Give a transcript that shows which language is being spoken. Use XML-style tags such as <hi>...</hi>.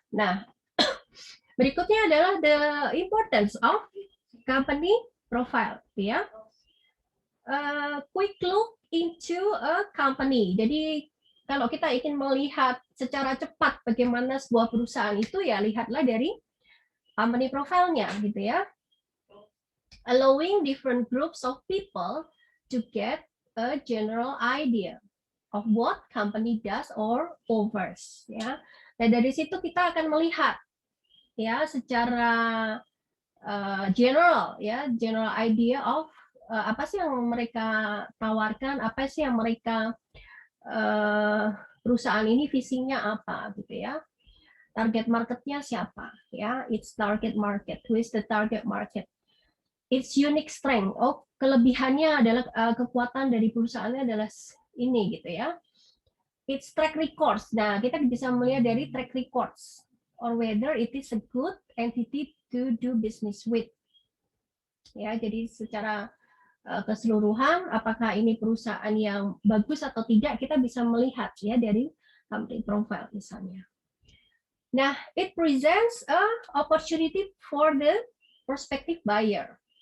<en>Nah,</en> <id>berikutnya adalah</id> <en>the importance of company profile ya. Quick look into a company.</en> <id>Jadi kalau kita ingin melihat secara cepat bagaimana sebuah perusahaan itu ya lihatlah dari company profile-nya gitu ya.</id> <en>Allowing different groups of people to get a general idea of what company does or offers ya.</en> <id>Dan dari situ kita akan melihat ya secara general ya,</id> <en>general idea of</en> <id>apa sih yang mereka tawarkan, apa sih yang mereka perusahaan ini visinya apa gitu ya. Target marketnya siapa ya,</id> <en>its target market, who is the target market, its unique strength,</en> <id>oh kelebihannya adalah kekuatan dari perusahaannya adalah ini gitu ya,</id> <en>its track records.</en> <id>Nah kita bisa melihat dari</id> <en>track records or whether it is a good entity to do business with ya.</en> <id>Jadi secara keseluruhan apakah ini perusahaan yang bagus atau tidak kita bisa melihat ya dari company profile misalnya.</id> <en>Nah, it presents a opportunity for the prospective buyer.</en>